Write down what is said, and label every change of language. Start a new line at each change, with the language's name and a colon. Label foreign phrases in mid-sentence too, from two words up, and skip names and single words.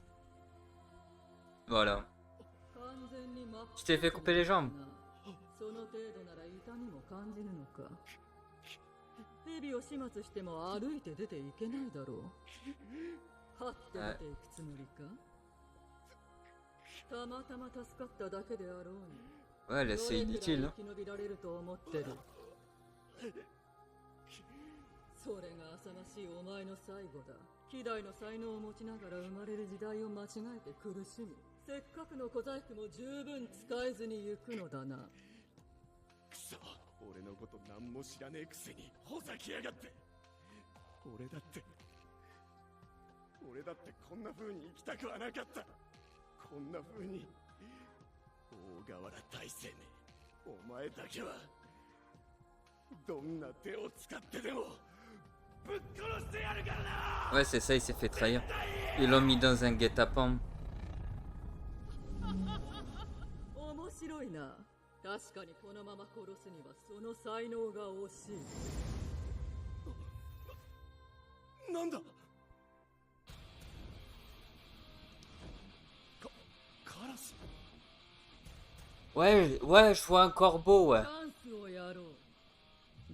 French: Voilà. Tu t'es fait couper les jambes.
Japanese: 蛇を始末しても歩いて出ていけないだろう。はって出ていくつもりか。たまたま助かっただけであろうに。
French: Ouais, là, c'est inutile.
Japanese: 生き延びられると思ってる。それが浅ましいお前の最後だ。希代の才能を持ちながら生まれる時代を間違えて苦しみ、せっかくの小細工も十分使えずに行くのだな。くそ、俺のこと何も知らねえくせにほざきやがって。俺だってこんな風に生きたくはなかった。こんな風に。大河原大青年、お前だけはどんな手を使ってでもぶっ殺してやるからな。
French: Ouais, c'est ça, il s'est fait trahir. Ils l'ont mis dans un guet-apens.
Japanese: 面白いな。確かにこのまま殺すにはその才能が惜しい。なんだ。カラス。
French: Ouais, ouais, je vois un corbeau, ouais.
Japanese: チャンスをやろう。